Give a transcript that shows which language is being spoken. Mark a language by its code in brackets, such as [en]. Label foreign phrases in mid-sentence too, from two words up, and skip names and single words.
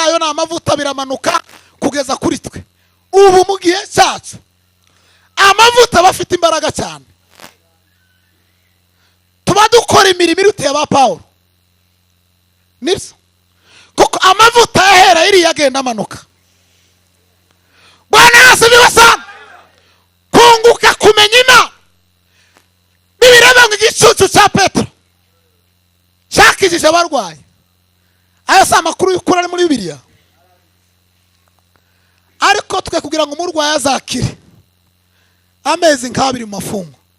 [rw] Ayo ni amavuta, biramanuka kugeza kuri twe. Ubu mu gihe cyacu amavuta bafite imbaraga cyane. Tuba dukora imirimo iruteye aba Pawulo. Nibyo. Kuko amavuta yahera iriya agenda amanuka. [sw] Bwana asifiwe sana. [rw] Kunguka kumenya Imana. Bibireba ngo igicucu cya Petero cyakijije abarwayi. Aya si amakuru y'ukuri ari muri Bibiliya. Ariko twe kugira ngo umurwayi azakire amezi nk'abiri mu mafungo.